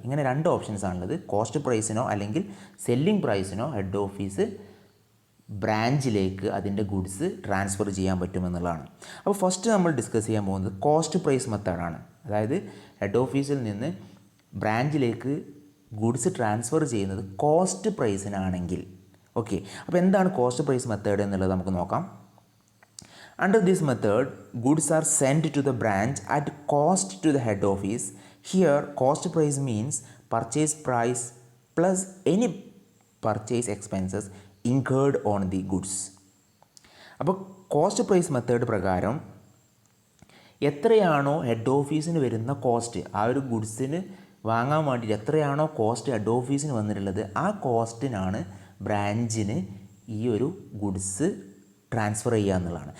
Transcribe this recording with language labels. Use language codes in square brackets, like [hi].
[ml] ഇങ്ങനെ 2 ഓപ്ഷൻസ് ആണുള്ളത്. കോസ്റ്റ് പ്രൈസിനോ അല്ലെങ്കിൽ സെല്ലിംഗ് പ്രൈസിനോ ഹെഡ് ഓഫീസ് ബ്രാഞ്ചിലേക്ക് അതിൻ്റെ ഗുഡ്സ് ട്രാൻസ്ഫർ ചെയ്യാൻ പറ്റുമെന്നുള്ളതാണ്. അപ്പോൾ ഫസ്റ്റ് നമ്മൾ ഡിസ്കസ് ചെയ്യാൻ പോകുന്നത് കോസ്റ്റ് പ്രൈസ് മെത്തേഡാണ്. അതായത് ഹെഡ് ഓഫീസിൽ നിന്ന് ബ്രാഞ്ചിലേക്ക് ഗുഡ്സ് ട്രാൻസ്ഫർ ചെയ്യുന്നത് കോസ്റ്റ് പ്രൈസിനാണെങ്കിൽ. ഓക്കെ, അപ്പോൾ എന്താണ് കോസ്റ്റ് പ്രൈസ് മെത്തേഡ് എന്നുള്ളത് നമുക്ക് നോക്കാം. [en] Under this method, goods are sent to the branch at cost to the head office. Here, cost price means purchase price plus any purchase expenses incurred on the goods. [ml] അപ്പോൾ cost price method പ്രകാരം എത്രയാണോ head ഓഫീസിന് വരുന്ന cost, ആ ഒരു ഗുഡ്സിന് വാങ്ങാൻ വേണ്ടിയിട്ട് എത്രയാണോ കോസ്റ്റ് ഹെഡ് ഓഫീസിന് വന്നിട്ടുള്ളത്, ആ കോസ്റ്റിനാണ് ബ്രാഞ്ചിന് ഈ ഒരു ഗുഡ്സ് ട്രാൻസ്ഫർ ചെയ്യുക എന്നുള്ളതാണ്.